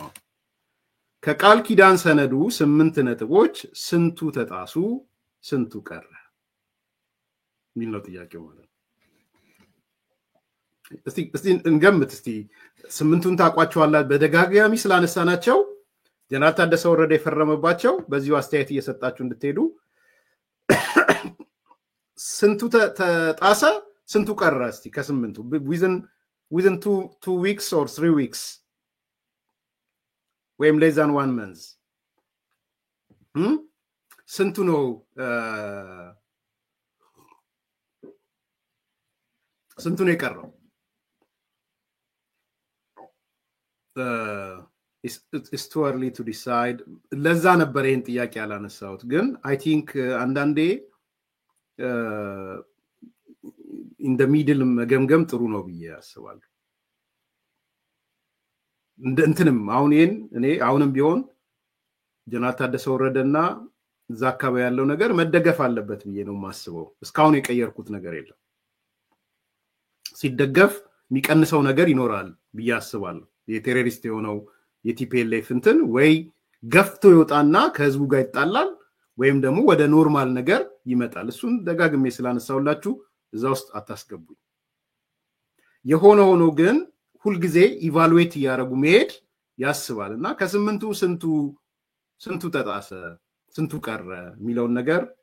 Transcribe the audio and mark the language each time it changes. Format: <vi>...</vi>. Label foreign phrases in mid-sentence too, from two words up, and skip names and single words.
<am>ከቃል ኪዳን ሰነዱ 8 ነጥቦች ስንቱ ተጣሱ፣ ስንቱ ቀረ የሚል ነው ጥያቄው ማለት ነው። እስቲ እንገምት። እስቲ ስምንቱን ታውቋቸዋላችሁ? በደጋጋሚ ስላነሳናቸው ጀነራል ታደሰ ወረደ የፈረመባቸው በዚሁ አስተያየት እየሰጣችሁ እንድትሄዱ ስንቱ ተጣሰ፣ ስንቱ ቀረ? እስቲ ከስምንቱ</am> <en>within 2 weeks or 3 weeks</en> <am>ወይም</am> <en>less than 1 month</en> <am>ስንቱ ነው ስንቱ ነው የቀረው?</am> <en>it's too early to decide።</en> <am>ለዛ ነበር ይሄን ጥያቄ ያላነሳሁት። ግን</am> <en>I think</en> <am>አንዳንዴ</am> <en>in the middle</en> <am>መገምገም ጥሩ ነው ብዬ አስባለሁ። እንትንም አሁን እኔ አሁንም ቢሆን ጀነራል ታደሰ ወረደና እዛ አካባቢ ያለው ነገር መደገፍ አለበት ብዬ ነው የማስበው። እስካሁን የቀየርኩት ነገር የለም። ሲደገፍ የሚቀንሰው ነገር ይኖራል ብዬ አስባለሁ። የቴሮሪስት የሆነው የቲፒኤልኤፍ እንትን ወይ ገፍቶ ይወጣና ከህዝቡ ጋር ይጣላል ወይም ደግሞ ወደ ኖርማል ነገር ይመጣል። እሱን ደጋግሜ ስላነሳውላችሁ እዛ ውስጥ አታስገቡኝ። የሆነ ሆኖ ግን ሁልጊዜ ኢቫሉዌት ያደረጉ መሄድ ያስባልና ከስምንቱ ስንቱ ተጣሰ፣ ስንቱ ቀረ የሚለውን ነገር</am>